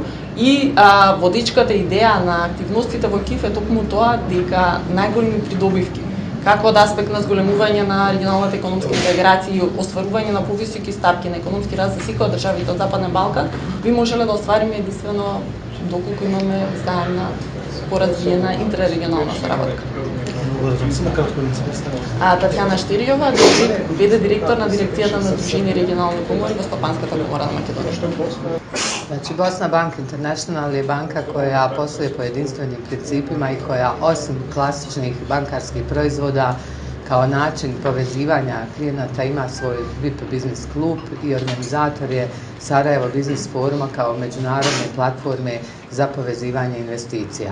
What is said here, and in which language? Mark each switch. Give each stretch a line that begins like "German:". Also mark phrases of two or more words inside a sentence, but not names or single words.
Macedonian: И водичката идеја на активностите во КИФ е токму тоа дека најголеми придобивки како од аспект на зголемување на регионалната економска интеграција и остварување на повисоки стапки на економски раст за секој од државите од Западен Балкан, би можеле да оствариме единствено доколку имаме заемна поразвиена интеррегионална соработка. Татјана Штиријова, биде директор на дирекцијата на Дружини регионални комори во Стопанската комора на Македонија.
Bosnian: Znači, Bosna Bank International je banka koja posluje po jedinstvenim principima i koja osim klasičnih bankarskih proizvoda kao način povezivanja klijenata ima svoj VIP Business klub i organizator je Sarajevo Business foruma kao međunarodne platforme za povezivanje investicija.